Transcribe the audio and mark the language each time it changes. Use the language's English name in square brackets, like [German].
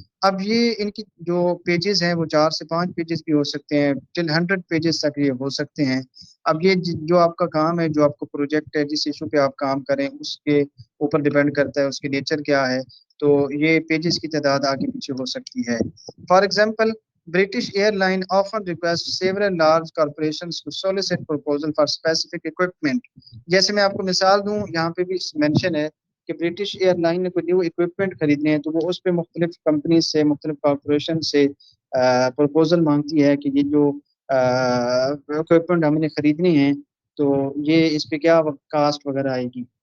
[Urdu] اب یہ ان کی جو پیجز ہیں وہ 4 سے 5 پیجز بھی ہو سکتے ہیں، ٹل 100 پیجز تک یہ ہو سکتے ہیں. اب یہ جو آپ کا کام ہے، جو آپ کو پروجیکٹ ہے، جس ایشو پہ آپ کام کریں اس کے اوپر ڈیپینڈ کرتا ہے اس کی نیچر کیا ہے. تو یہ پیجز کی تعداد آگے پیچھے ہو سکتی ہے. [English] For example British airline often request several large corporations to solicit proposal for specific equipment. [Urdu] جیسے میں آپ کو مثال دوں، یہاں پہ بھی مینشن ہے کہ برٹش ایئر لائن نے کوئی نیو اکوپمنٹ خریدنے ہیں تو وہ اس پہ مختلف کمپنیز سے، مختلف کارپوریشن سے پروپوزل مانگتی ہے کہ یہ جو اکوپمنٹ ہم نے خریدنے ہیں تو یہ اس پہ کیا کاسٹ وغیرہ آئے گی.